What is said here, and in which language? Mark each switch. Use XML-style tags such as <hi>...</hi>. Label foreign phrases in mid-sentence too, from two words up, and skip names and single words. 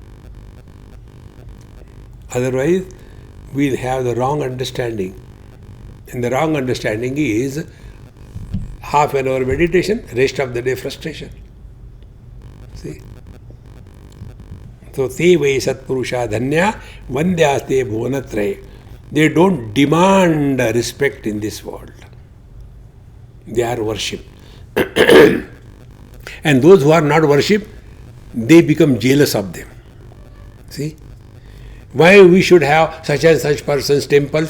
<en>Otherwise, we'll have the wrong understanding. And the wrong understanding is half an hour meditation, rest of the day frustration. See? So,</en> <sa>ते वै सत्पुरुषा धन्या वन्द्यास्ते भुवनत्रये.</sa> <en>They don't demand respect in this world. They are worshipped. And those who are not worshipped, they become jealous of them. See? Why we should have such and such person's temples?</en>